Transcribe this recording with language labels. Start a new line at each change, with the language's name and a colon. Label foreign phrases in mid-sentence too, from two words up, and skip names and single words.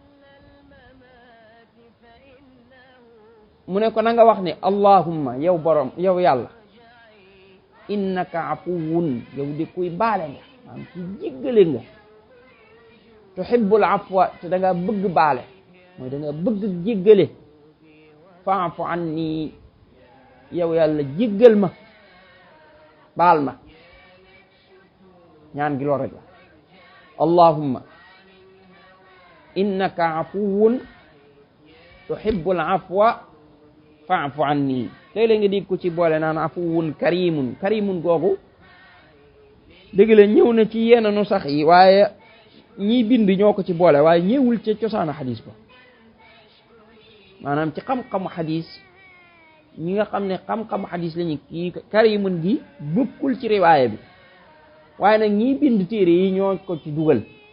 Wolof: mu ne ko na nga wax ne allahumma yow borom yow yàlla
Arabic: إنك عفو
Wolof: yow di kuy baale nga maanaam ci jéggale nga
Arabic: تحب العفو
Wolof: te da nga bëgg baale mooy da nga bëgg jéggale
Arabic: فاعف عني
Wolof: yow yàlla jéggal ma baal ma ñaan gi loolu rek la
Arabic: اللهم إنك عفو تحب العفو فاعف عني
Wolof: léeg-léeg nga dégg ko ci boole naan
Arabic: عفو كريم
Wolof: googu dëgg la ñëw na ci yenn nu sax yi waaye ñiy bind ñoo ko ci boole waaye ñëwul ca cosaanu xadis ba maanaam ci xam-xamu xadis ñi nga xam ne xam-xamu xadis lañu kii karimun gi bokkul ci riwaaya bi waaye nag ñiy bind téere yi ñoo ko ci dugal